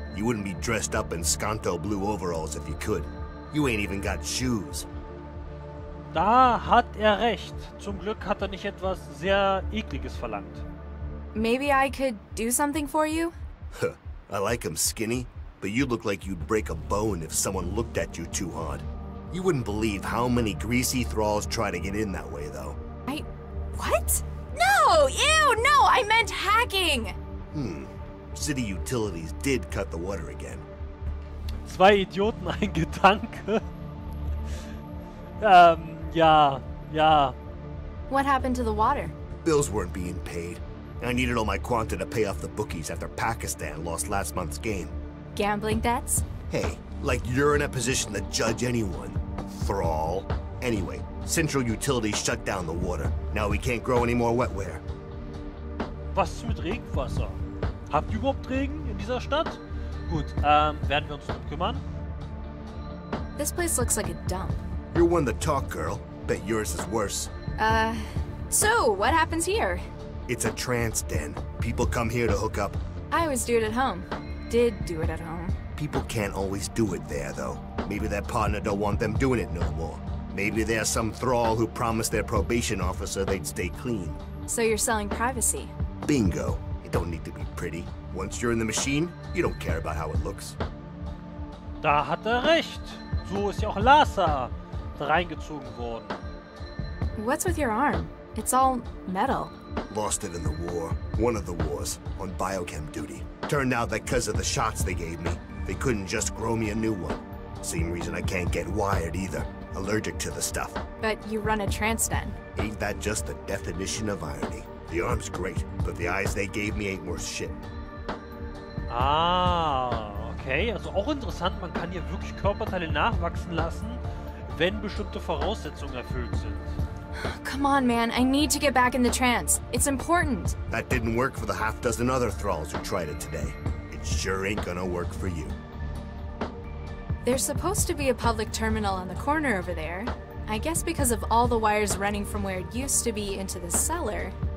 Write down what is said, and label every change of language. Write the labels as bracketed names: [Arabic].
[English] You wouldn't be dressed up in Skanto blue overalls if you could. You ain't even got shoes. [German] Da hat er recht. Zum Glück hat er nicht etwas sehr Ekliges verlangt. [English] Maybe I could do something for you? I like him skinny, but you look like you'd break a bone if someone looked at you too hard. You wouldn't believe how many greasy thralls try to get in that way, though. What? No! Ew! No! I meant hacking! City utilities did cut the water again. [German] Zwei Idioten, ein Gedanke. Ja. [English] What happened to the water? Bills weren't being paid. I needed all my quanta to pay off the bookies after Pakistan lost last month's game. Gambling debts? Hey, like you're in a position to judge anyone. Thrall. Anyway, Central Utilities shut down the water. Now we can't grow any more wetware. [German] Was ist mit Regenwasser? Habt ihr überhaupt Regen in dieser Stadt? Gut, werden wir uns drum kümmern? [English] This place looks like a dump. You're one to talk, girl. Bet yours is worse. So, what happens here? It's a trance den. People come here to hook up. I always do it at home. Did do it at home. People can't always do it there, though. Maybe their partner don't want them doing it no more. Maybe there's some thrall who promised their probation officer they'd stay clean. So you're selling privacy? Bingo. It don't need to be pretty. Once you're in the machine, you don't care about how it looks. [German] Da hat recht. So ist ja auch Lhasa da reingezogen worden. [English] What's with your arm? It's all metal. Lost it in the war. One of the wars. On biochem duty. Turned out that because of the shots they gave me, they couldn't just grow me a new one. Same reason I can't get wired either. Allergic to the stuff. But you run a trance den. Ain't that just the definition of irony? The arm's great, but the eyes they gave me ain't worth shit. [German] Ah, okay. Also auch interessant, man kann hier wirklich Körperteile nachwachsen lassen, wenn bestimmte Voraussetzungen erfüllt sind. [English] Come on, man. I need to get back in the trance. It's important. That didn't work for the half-dozen other thralls who tried it today. It sure ain't gonna work for you. There's supposed to be a public terminal on the corner over there. I guess because of all the wires running from where it used to be into the cellar.